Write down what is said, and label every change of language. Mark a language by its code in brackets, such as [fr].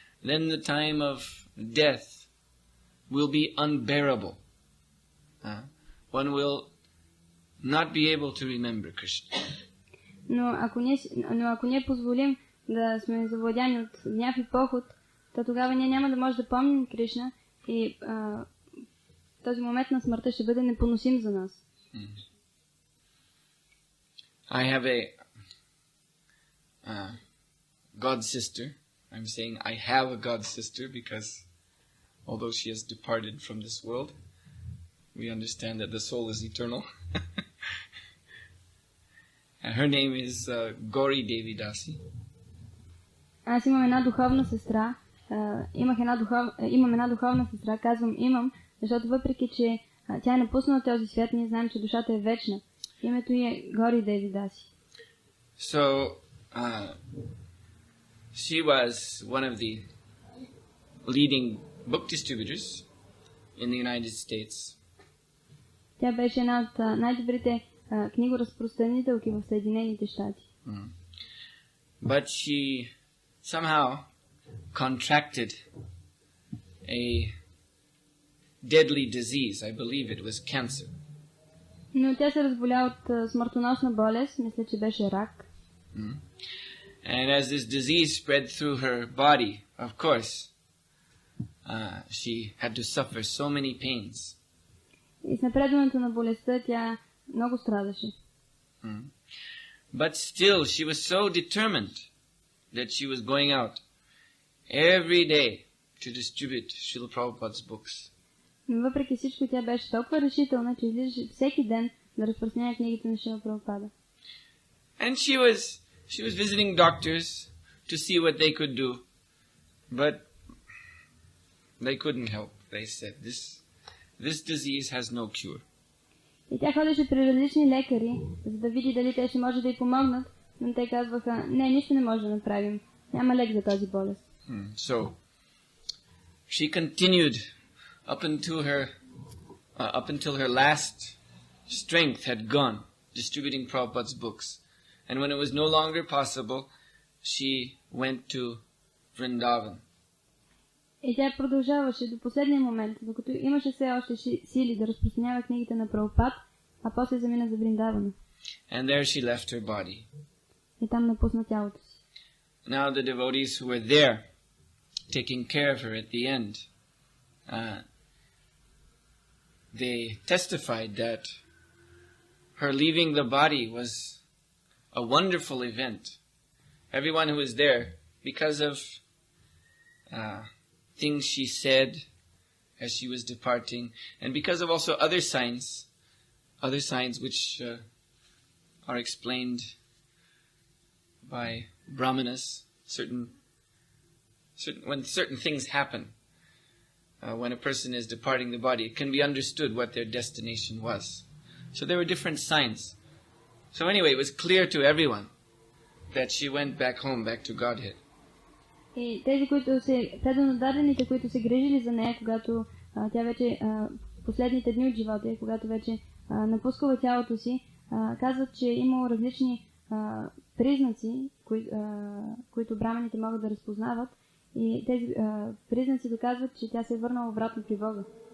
[en] Then the time of death will be unbearable. One will not be able to remember Krishna. [bg] Но ако ние позволим да сме завладяни от гняв и похот, то тогава ние няма да може да помним Кришна и този момент на смъртта ще бъде непоносим за нас. [en] I have a god sister. I'm saying I have a god sister because although she has departed from this world, we understand that the soul is eternal. Her name is Gauri Devi Dasi. [bg] Аз имам една духовна сестра. Имам една духовна сестра, казвам имам, защото въпреки, че тя е напуснала този свят, ние знаем, че душата е вечна. Името ѝ е Гори Деви Даси. [en] So, she was one of the leading book distributors in the United States. [bg] Тя беше една от най-добрите книгоразпространителки в Съединените щати. [en] But she somehow contracted a deadly disease. I believe it was cancer. [bg] Но тя се разболя от смъртоносна болест, мисля, че беше рак. [en] And as this disease spread through her body, of course, she had to suffer so many pains. [bg] И с напредването на болестта тя много страдаше. [en] But still, she was so determined that she was going out every day to distribute Srila Prabhupada's books. [bg] Но въпреки всичко тя беше толкова решителна, че излизаше всеки ден да разпространява книгите на Шрила Прабхупада. [en] And she was visiting doctors to see what they could do, but they couldn't help. They said, this disease has no cure. [bg] И тя ходеше при различни лекари, за да види дали те ще може да й помогнат, но те казваха, не, нищо не може да направим. Няма лек за тази болест. [en] So, she continued up until her last strength had gone, distributing Prabhupada's books. And when it was no longer possible, she went to Vrindavan. [bg] И тя продължаваше до последния момент, докато имаше все още сили да разпространява книгите на Прабхупад, а после замина за Вриндавана. [en] And there she left her body. [bg] И там напусна тялото си. [en] Now the devotees who were there, taking care of her at the end, they testified that her leaving the body was a wonderful event. Everyone who was there, because of things she said as she was departing, and because of also other signs which are explained by Brahmanas, when certain things happen, when a person is departing the body, it can be understood what their destination was. So there were different signs. So anyway, it was clear to everyone that she went back home, back to Godhead. [bg] И тези, които се, преднодадените, които се грижили за нея, когато тя вече последните дни от живота и когато вече напускала тялото си, казват, че имало различни признаци, които браманите могат да разпознават, и тези признаци доказват, че тя се е върнала обратно при Бога.